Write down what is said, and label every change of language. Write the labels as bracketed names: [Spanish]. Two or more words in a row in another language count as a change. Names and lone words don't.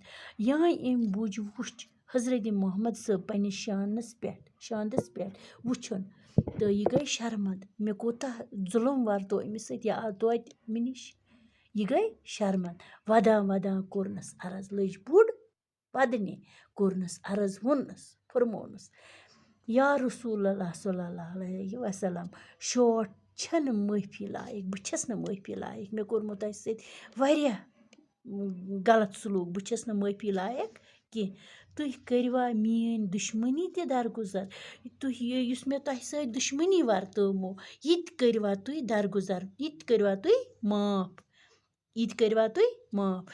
[Kashmiri] यहाँ अम बुझ वुच हजरत मोहम्मद सब पन्निस शानदस पे वुचुन तो यह गई शर्मंद मे कोता जुलम वर्तो अमिस सत यह आव तोत मे निश यह गई शर्मंद। वदान वदान कोरनस अर्ज लज बुढ़ पदने कोरनस अर्ज वोनस फरमोनस [Arabic] يا رسول الله صلى الله عليه [Kashmiri] वसल्लम शोट छन माफी लायक बह छस न माफी लायक मे कोरमो तह सत वारियाह गलत सलूक बह छस न माफी लायक कि तुह करवा मीन दुश्मनी ते दरगुजर तुह युस मे तह सत दुश्मनी वर्तमो यह करवा तुह दरगुजर यह करवा तुह माफ यह करवा तुह माफ।